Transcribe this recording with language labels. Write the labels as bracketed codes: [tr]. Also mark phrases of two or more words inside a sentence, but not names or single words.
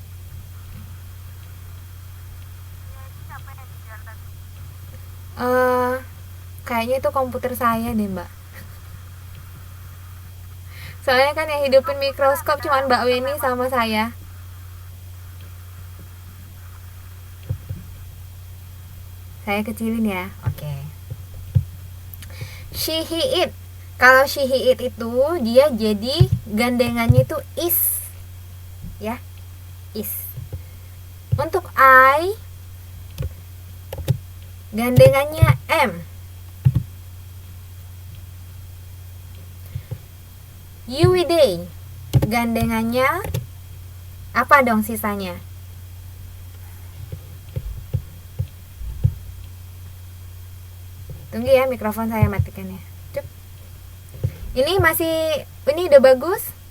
[id] Kayaknya itu komputer saya deh Mbak. Soalnya kan yang hidupin mikroskop cuma Mbak Weni sama saya. Saya kecilin ya. Oke. [en] She, he, it. [id] Kalau [en] she, he, it [id] itu dia jadi gandengannya itu is. Ya. Is. Untuk I gandengannya am. [en] You with they [id] gandengannya apa dong sisanya? Tunggu ya, mikrofon saya matikan ya. Cuk. Ini udah bagus?